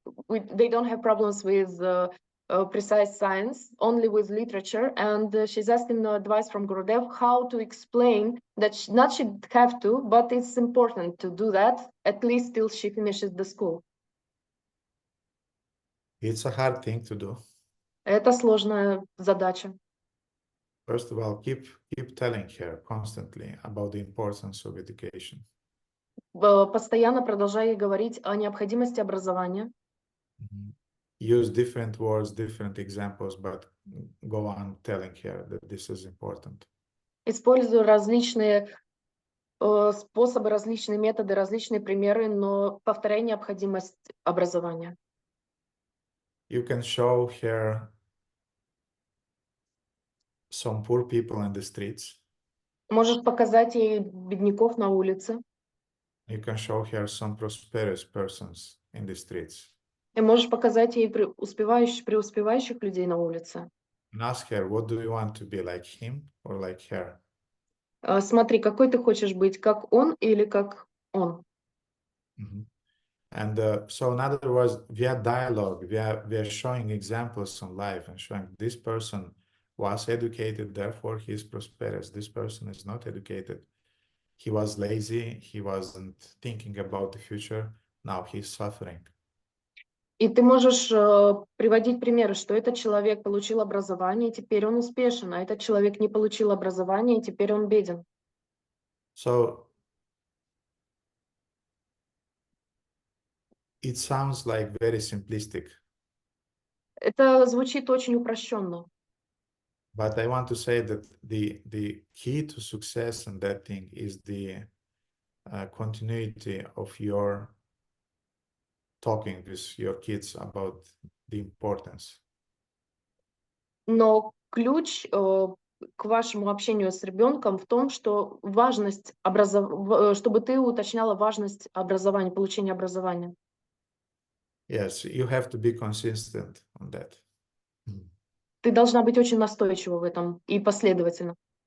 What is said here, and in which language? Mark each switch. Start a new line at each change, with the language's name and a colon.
English: They don't have problems with precise science, only with literature, and she's asking advice from Gurudev how to explain that not she have to, but it's important to do that at least till she finishes the school. It's a hard thing to do.
Russian: Это сложная задача.
English: First of all, keep telling her constantly about the importance of education.
Russian: Постоянно продолжай ей говорить о необходимости образования.
English: Use different words, different examples, but go on telling her that this is important.
Russian: Используй различные способы, различные методы, различные примеры, но повторяй необходимость образования.
English: You can show her some poor people in the streets.
Russian: Можешь показать ей бедняков на улице.
English: You can show her some prosperous persons in the streets.
Russian: И можешь показать ей преуспевающих людей на улице.
English: And ask her, what do you want to be, like him or like her?
Russian: Смотри, какой ты хочешь быть, как он или как он.
English: And so in other words, via dialogue, we are showing examples in life and showing this person was educated, therefore he is prosperous. This person is not educated. He was lazy, he wasn't thinking about the future, now he's suffering.
Russian: И ты можешь приводить примеры, что этот человек получил образование, и теперь он успешен, а этот человек не получил образование, и теперь он беден.
English: So it sounds like very simplistic.
Russian: Это звучит очень упрощенно.
English: But I want to say that the key to success in that thing is the continuity of your talking with your kids about the importance.
Russian: Но ключ к вашему общению с ребенком в том, что важность чтобы ты уточняла важность образования, получения образования.
English: Yes, you have to be consistent on that.
Russian: Ты должна быть очень настойчива в этом и последовательна.